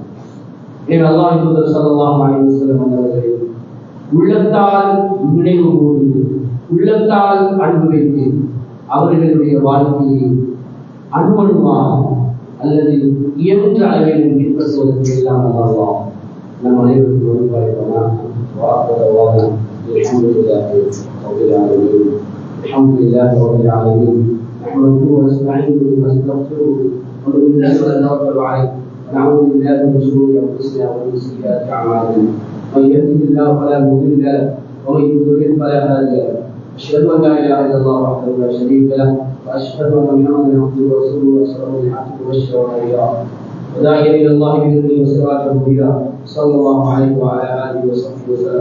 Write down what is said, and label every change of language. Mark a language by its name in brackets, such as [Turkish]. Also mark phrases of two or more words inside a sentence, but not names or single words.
[Tamil] எனவே அல்லாஹ்வின் தூதர் [Arabic] صلى الله عليه وسلم [Tamil] அவர்களை உள்ளத்தால் நினைவு கூர்ந்து, உள்ளத்தால் அன்பு வைத்து அவர்களுடைய வாழ்க்கையை அனுமனுமாக அல்லது இயன்ற அளவில் பின்பற்றுவதற்கு எல்லாம் அல்லாஹ் நம் அனைவருக்கும் ஒருபாய்ப்பானாக. [Arabic] الحمد لله رب العالمين. نحمده ونستعينه ونستغفره ونؤمن به ونتوكل عليه ونعوذ بالله من شرور أنفسنا ومن سيئات أعمالنا. من يهده الله فلا مضل له ومن يضلل فلا هادي له. أشهد أن لا إله إلا الله وحده لا شريك له وأشهد أن محمدا عبده ورسوله أرسله بالحق بشرا ونذيرا وداعيا إلى الله بإذنه وسراجا منيرا صلى الله عليه وعلى آله وصحبه وسلم.